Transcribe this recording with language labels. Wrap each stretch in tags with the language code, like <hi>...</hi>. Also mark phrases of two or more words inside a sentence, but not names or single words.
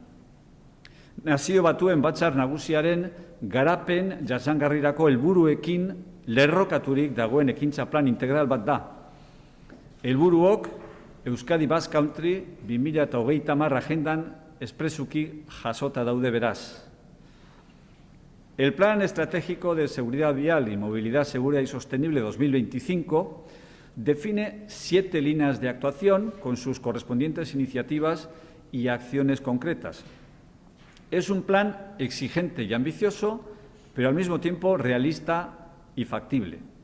<eu>Nazio Batuen Batzar Nagusiaren garapen jasangarrirako helburuekin lerrokaturik dagoen ekintza plan integral bat da. Helburuok Euskadi Basque Country 2030 agendan espresuki jasota daude beraz.</eu> <es>El Plan Estratégico de Seguridad Vial y Movilidad Segura y Sostenible 2025 define 7 líneas de actuación con sus correspondientes iniciativas y acciones concretas. Es un plan exigente y ambicioso, pero al mismo tiempo realista y factible.</es>